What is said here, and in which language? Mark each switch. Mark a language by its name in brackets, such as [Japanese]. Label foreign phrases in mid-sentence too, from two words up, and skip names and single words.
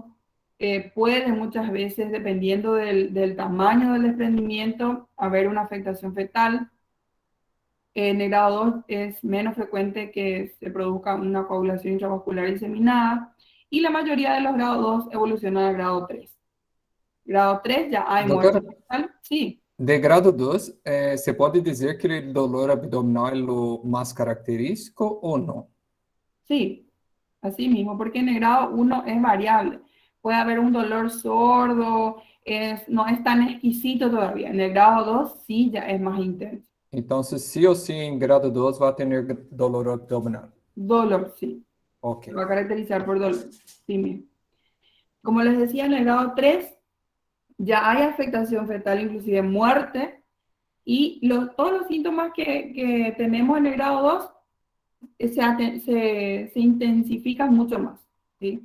[Spanish] Puede muchas veces, dependiendo del tamaño del desprendimiento, haber una afectación fetal. En el grado 2 es menos frecuente que se produzca una coagulación intravascular diseminada, y la mayoría de los grados 2 evolucionan al grado 3. Grado 3 ya hay muerte Doutora, fetal. Sí, de grado 2, [Portuguese] se pode dizer que o dolor abdominal é o mais característico ou não? [Spanish] sí, así mismo, porque en el grado 1 es variable. Puede haber un dolor sordo, no es tan exquisito todavía. En el grado 2 sí ya es más intenso. [Portuguese] Então, sim ou sim, em grado 2 vai ter dolor abdominal. [Spanish] Dolor, sí. Ok. Se va a caracterizar por dolor. Sí mismo. Como les decía, en el grado 3 ya hay afectación fetal, inclusive muerte, y todos los síntomas que tenemos en el grado 2 se intensifican mucho más, ¿sí?